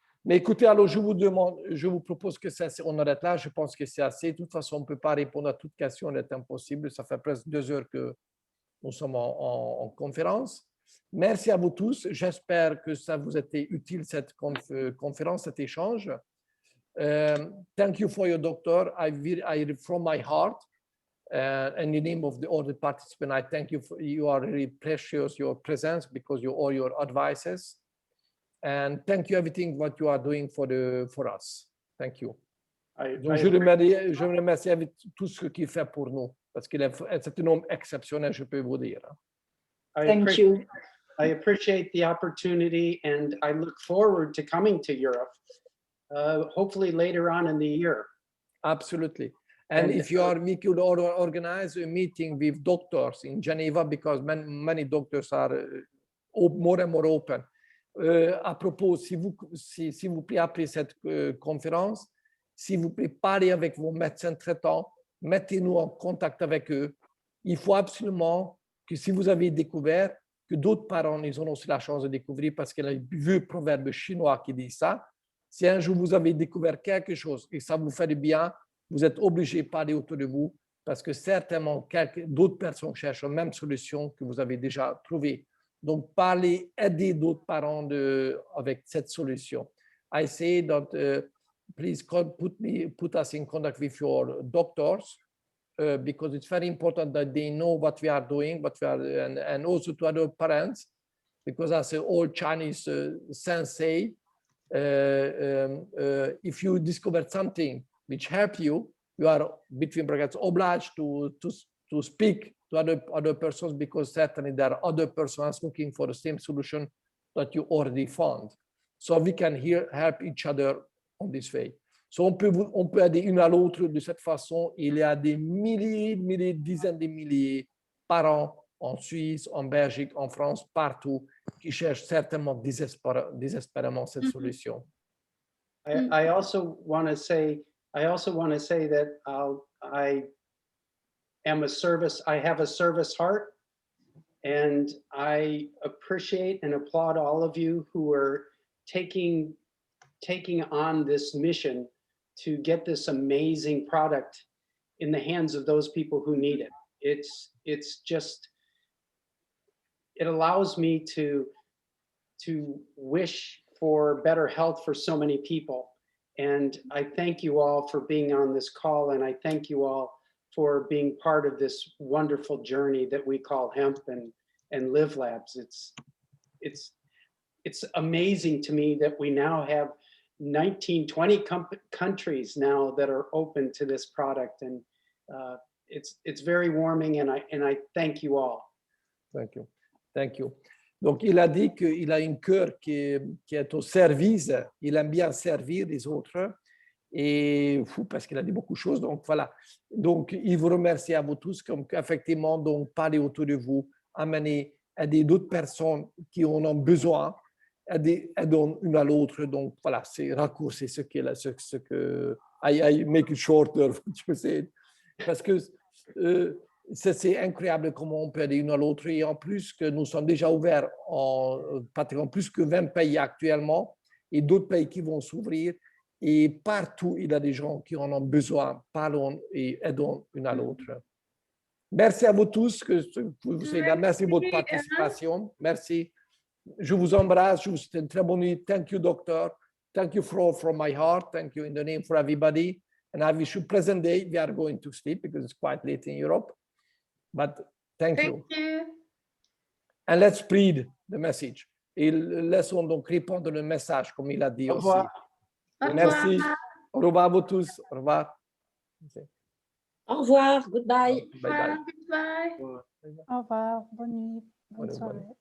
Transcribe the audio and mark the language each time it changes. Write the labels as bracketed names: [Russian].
[French] Mais écoutez, alors je vous propose que on arrête là. Je pense que c'est assez. De toute façon, on ne peut pas répondre à toutes questions, c'est impossible. Ça fait presque 2 heures que nous sommes en conférence. Merci à vous tous. J'espère que ça vous a été utile, cette conférence, cet échange. [English] Thank you for your doctor. From my heart, in the name of all the participants, I thank you. You are really precious, your presence, because all your advices. And thank you everything what you are doing for us. Thank you. [French] Donc, je remercie tout ce qu'il fait pour nous, parce que c'est un homme exceptionnel, je peux vous dire. [English] Thank you. I appreciate the opportunity, and I look forward to coming to Europe, hopefully later on in the year. Absolutely. And if we could organize a meeting with doctors in Geneva, because many doctors are more and more open. [French] à propos, s'il vous plaît, après cette conférence, s'il vous plaît, parlez avec vos médecins traitants, mettez-nous en contact avec eux. Il faut absolument que si vous avez découvert, que d'autres parents, ils ont aussi la chance de découvrir, parce qu'il y a un vieux proverbe chinois qui dit ça. Si un jour vous avez découvert quelque chose et ça vous fait du bien, vous êtes obligé de parler autour de vous, parce que certainement d'autres personnes cherchent la même solution que vous avez déjà trouvée. Donc, parlez, aidez d'autres parents avec cette solution. [English] I say that please put us in contact with your doctors, because it's very important that they know what we are doing, and also to other parents, because as an old Chinese sensei, if you discover something which help you, you are, between brackets, obliged to speak to other persons, because certainly there are other persons looking for the same solution that you already found. So we can help each other on this way. [French] So on peut aider une à l'autre de cette façon. Il y a des milliers, dizaines de milliers par an en Suisse, en Belgique, en France, partout, qui cherchent certainement désespérément cette solution. [English] I also want to say that I have a service heart, and I appreciate and applaud all of you who are taking on this mission to get this amazing product in the hands of those people who need it. It's just, it allows me to wish for better health for so many people. And I thank you all for being on this call, and I thank you all for being part of this wonderful journey that we call hemp and Live Labs. It's amazing to me that we now have 20 countries now that are open to this product, and it's very warming, and I thank you all. Thank you. [French] Donc, il a dit qu'il a un cœur qui est au service, il aime bien servir les autres, et parce qu'il a dit beaucoup de choses, donc voilà. Donc, il vous remercie à vous tous, comme effectivement, donc, parlez autour de vous, amenez, aidez d'autres personnes qui en ont besoin, aidons une à l'autre, donc voilà, c'est raccourci ce que [English] I make it shorter, [French] je sais, parce que c'est incroyable comment on peut aider une à l'autre, et en plus que nous sommes déjà ouverts en pratiquement plus que 20 pays actuellement, et d'autres pays qui vont s'ouvrir, et partout il y a des gens qui en ont besoin. Parlons et aidons une à l'autre. Merci à vous tous, merci de votre participation, merci. Je vous embrasse, je vous souhaite une très bonne nuit. [English] Thank you, doctor. Thank you from my heart. Thank you in the name for everybody. And I wish you a pleasant day. We are going to sleep because it's quite late in Europe. But thank you. And let's spread the message. [French] Et laissons donc répondre le message, comme il a dit aussi. Merci. Au revoir à vous tous. Au revoir. Au revoir. [English] Goodbye. Bye bye. Goodbye. [French] Au revoir. Bonne nuit. Bonne soirée.